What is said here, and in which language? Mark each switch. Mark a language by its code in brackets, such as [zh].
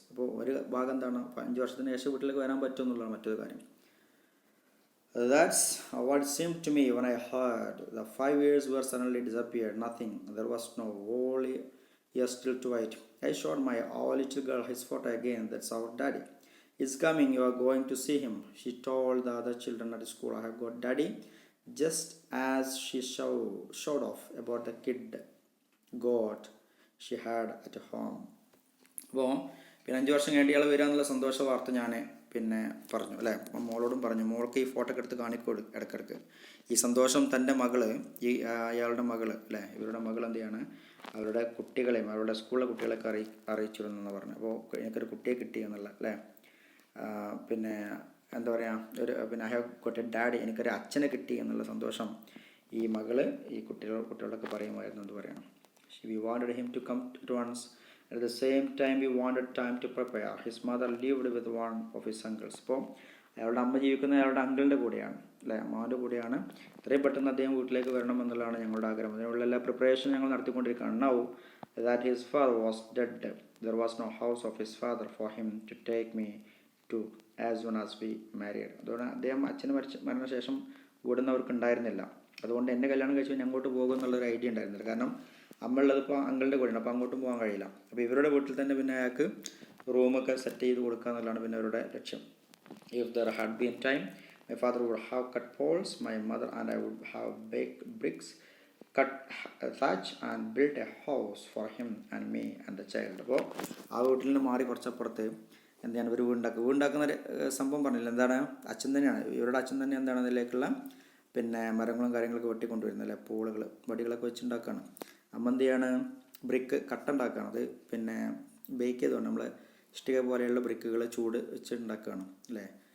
[ml] അപ്പോൾ ഒരു ഭാഗം എന്താണ്, 5 വർഷത്തിന് ശേഷം വീട്ടിലേക്ക് വരാൻ പറ്റുമെന്നുള്ളതാണ് മറ്റൊരു കാര്യം. [en] That's what seemed to me when I heard. The 5 years were suddenly disappeared. Nothing. There was no whole year still to wait. I showed my little girl his photo again. That's our daddy. He's coming. You are going to see him. She told the other children at school. I have got daddy. Just as she showed off about the kid goat she had at home. [ml] അപ്പോൾ പിന്നെ 5 വർഷം കഴിഞ്ഞ് ഇയാൾ വരിക സന്തോഷ വാർത്ത ഞാൻ പിന്നെ പറഞ്ഞു അല്ലേ. അപ്പം മോളോടും പറഞ്ഞു, മോൾക്ക് ഈ ഫോട്ടോ ഒക്കെ എടുത്ത് കാണിക്കോളൂ ഇടയ്ക്കിടയ്ക്ക്. ഈ സന്തോഷം തൻ്റെ മകള്, ഈ അയാളുടെ മകള് അല്ലേ, ഇവരുടെ മകൾ എന്ത് ചെയ്യാണ്, അവരുടെ കുട്ടികളെയും അവരുടെ സ്കൂളിലെ കുട്ടികളെയൊക്കെ അറിയിച്ചിരുന്നെന്ന് പറഞ്ഞു. അപ്പോൾ എനിക്കൊരു കുട്ടിയെ കിട്ടി എന്നുള്ള അല്ലേ. പിന്നെ എന്താ പറയുക, പിന്നെ [en] I have got a daddy, [ml] എനിക്കൊരു അച്ഛനെ കിട്ടി എന്നുള്ള സന്തോഷം ഈ മകള് ഈ കുട്ടികളൊക്കെ പറയുമായിരുന്നു എന്ന് പറയണം. [en] We wanted him to come to once. At the same time we wanted time to prepare. His mother lived with one of his uncles. [ml] അപ്പോൾ അയാളുടെ അമ്മ ജീവിക്കുന്ന അയാളുടെ അങ്കിളിൻ്റെ കൂടെയാണ് അല്ലേ, അമ്മാവിൻ്റെ കൂടെയാണ്. എത്രയും പെട്ടെന്ന് അദ്ദേഹം വീട്ടിലേക്ക് വരണം എന്നുള്ളതാണ് ഞങ്ങളുടെ ആഗ്രഹം. അതിനുള്ള എല്ലാ പ്രിപ്പറേഷൻ ഞങ്ങൾ നടത്തിക്കൊണ്ടിരിക്കുകയാണ്. [en] Now that his father was dead, there was no house of his father for him to take me to as soon as we married. [ml] അതുകൊണ്ട് അദ്ദേഹം അച്ഛന് മരണശേഷം വീടുന്നവർക്ക് ഉണ്ടായിരുന്നില്ല. അതുകൊണ്ട് എന്നെ കല്യാണം കഴിച്ച് ഞാൻ അങ്ങോട്ട് പോകും എന്നുള്ളൊരു ഐഡിയ ഉണ്ടായിരുന്നില്ല. കാരണം അമ്മ ഉള്ളത് ഇപ്പോൾ അങ്കിളുടെ കൂടെയാണ്, അപ്പോൾ അങ്ങോട്ടും പോകാൻ കഴിയില്ല. അപ്പോൾ ഇവരുടെ വീട്ടിൽ തന്നെ പിന്നെ അയാൾക്ക് റൂമൊക്കെ സെറ്റ് ചെയ്ത് കൊടുക്കുക എന്നുള്ളതാണ് പിന്നെ അവരുടെ ലക്ഷ്യം. [en] If there had been time, my father would have cut poles, my mother and I would have baked bricks, cut thatch and built a house for him and me and the child. [ml] അപ്പോൾ ആ വീട്ടിൽ നിന്ന് മാറി കുറച്ചപ്പുറത്ത് എന്താണ് ഒരു വീടുണ്ടാക്കുന്ന സംഭവം പറഞ്ഞില്ല, എന്താണ് അച്ഛൻ തന്നെയാണ്, ഇവരുടെ അച്ഛൻ തന്നെ എന്താണ് അതിലേക്കുള്ള പിന്നെ മരങ്ങളും കാര്യങ്ങളൊക്കെ വെട്ടിക്കൊണ്ടുവരുന്നത് അല്ലേ, പൂളുകൾ വടികളൊക്കെ വെച്ചുണ്ടാക്കുകയാണ്. അമ്മ എന്ത് ചെയ്യാണ്, ബ്രിക്ക് കട്ടുണ്ടാക്കുകയാണ്. അത് പിന്നെ ബേക്ക് ചെയ്തുകൊണ്ട് നമ്മൾ ഇഷ്ടിക പോലെയുള്ള ബ്രിക്കുകൾ ചൂട് വെച്ച് ഉണ്ടാക്കുകയാണ് അല്ലേ.